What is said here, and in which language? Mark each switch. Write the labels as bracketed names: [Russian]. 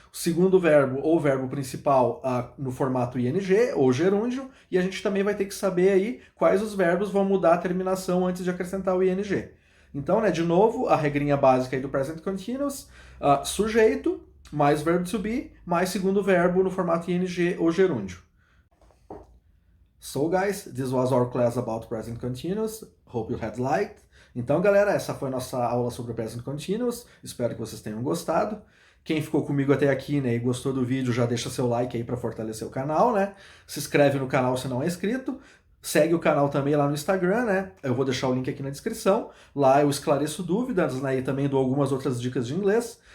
[Portuguese] O segundo verbo, ou verbo principal, no formato ing ou gerúndio, e a gente também vai ter que saber aí quais os verbos vão mudar a terminação antes de acrescentar o ing. Então, né, de novo, a regrinha básica aí do present continuous, sujeito, mais verbo to be, mais segundo verbo no formato ing ou gerúndio. [English] So, guys, this was our class about present continuous. Hope you had liked. [Portuguese] Então, galera, essa foi a nossa aula sobre o present continuous. Espero que vocês tenham gostado. Quem ficou comigo até aqui, né, e gostou do vídeo, já deixa seu like aí para fortalecer o canal, né? Se inscreve no canal se não é inscrito. Segue o canal também lá no Instagram, né? Eu vou deixar o link aqui na descrição. Lá eu esclareço dúvidas, né? E também dou algumas outras dicas de inglês.